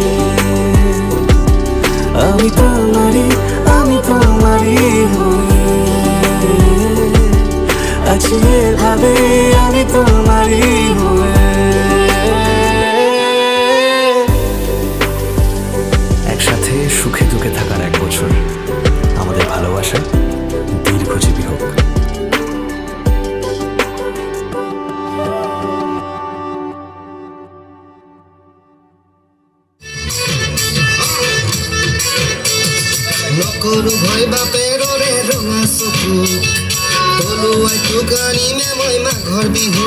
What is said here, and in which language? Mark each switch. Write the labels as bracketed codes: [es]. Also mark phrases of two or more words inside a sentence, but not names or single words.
[bn] আমি তোমারই হয়ে আছি এভাবে, আমি তোমারই হয়ে। একসাথে সুখে দুঃখে থাকার 1 বছর, আমাদের ভালোবাসা দীর্ঘজীবী হোক। [as] নকৰো ভয় বাপেৰ ৰঙা চকু, তলুৱাই টোকানি মে মই মাঘৰ বিহু।